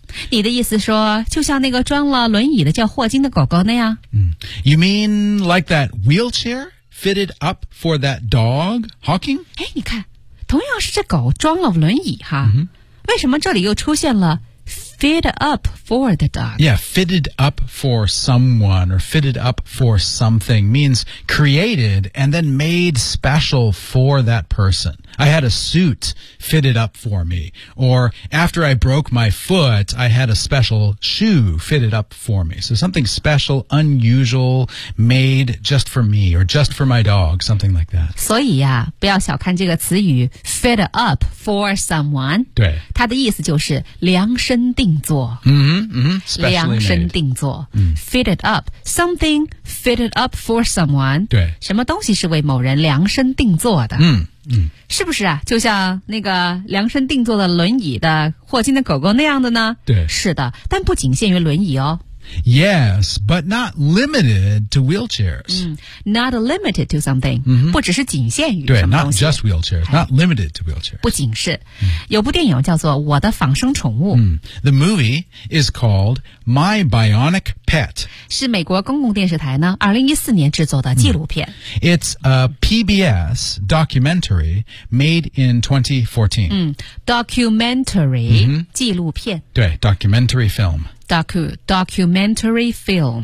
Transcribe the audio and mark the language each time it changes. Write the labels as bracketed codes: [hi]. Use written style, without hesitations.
[zh] 你的意思说就像那个装了轮椅的叫霍金的狗狗那样。 [en] 嗯。You mean like that wheelchair? Fitted up for that dog, Hawking? [zh] 哎，你看，同样是这狗装了轮椅哈、 mm-hmm. 为什么这里又出现了 [en] fit up for the dog? Yeah, fitted up for someone or fitted up for something means created and then made special for that person. I had a suit fitted up for me. Or after I broke my foot, I had a special shoe fitted up for me. So something special, unusual, made just for me or just for my dog, something like that. [zh] 所以啊，不要小看这个词语 fit up for someone. 对。它的意思就是量身定做。 Mm-hmm, mm-hmm, 量身定做、嗯、 [en] fitted up something fitted up for someone [zh] 对什么东西是为某人量身定做的、嗯嗯、是不是啊就像那个量身定做的轮椅的霍金的狗狗那样的呢对是的但不仅限于轮椅哦 [en] Yes, but not limited to wheelchairs、嗯、Not limited to something、嗯、 [zh] 不只是仅限于什么东西对 [en] not just wheelchairs、哎、Not limited to wheelchairs [zh] 不仅是、嗯、有部电影叫做我的仿生宠物、 [en] 嗯、The movie is called My Bionic Pet [zh] 是美国公共电视台呢2014年制作的纪录片、嗯、 [en] It's a PBS documentary made in 2014、嗯、Documentary、嗯、 [zh] 纪录片 [en] 对 documentary film Documentary film、